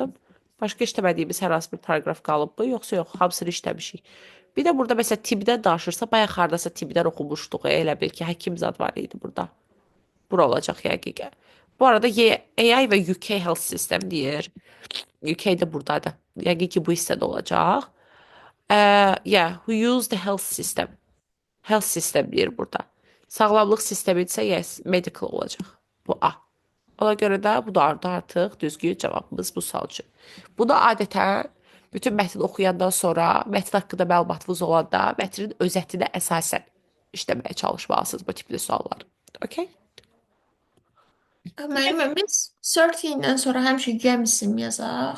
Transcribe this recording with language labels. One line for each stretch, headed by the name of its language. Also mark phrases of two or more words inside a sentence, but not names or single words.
Azerbaijani: Başqa işləmədiyimiz hər hansı bir paragraf qalıbmı? Yoxsa yox, hamısını işləmişik. Bir də burada məsələn tibdən danışırsa, bayaq hardasa tibdən oxumuşduq. Elə bil ki, həkim zad var idi burada. Bura olacaq yəqin. Bu arada AI və UK Health System deyir. UK də buradadır. Yəqin ki, bu hissədə olacaq.
English: Yeah, who use the health system. Health system
Azerbaijani: deyir burada. Sağlamlıq sistemi isə yes, medical olacaq. Bu A. Ona görə də bu da artıq düzgün cavabımız bu sual üçün. Bu da adətən bütün mətn oxuyandan sonra, mətn haqqında məlumatınız olanda, mətnin özətinə əsasən işləməyə çalışmalısınız bu tipli suallar. Okay? Müəllimə, biz 13-dən sonra həmişə gəmisim yazaq.